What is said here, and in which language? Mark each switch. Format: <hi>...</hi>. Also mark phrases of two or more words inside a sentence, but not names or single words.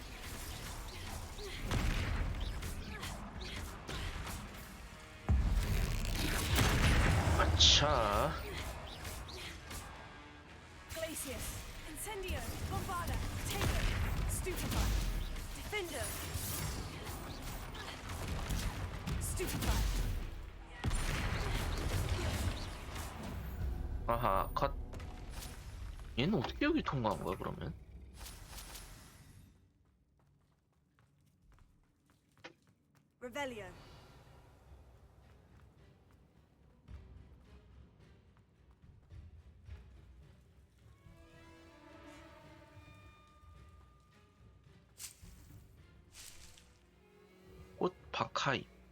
<ko>아차. Glacius. Incendio. Bombarda. Taker. Stupefy. Defender. Stupefy. 아하, 컷. 얘는 어떻게 여기 통과한 거야, 그러면? Revelio. 꽃 박하이.</ko>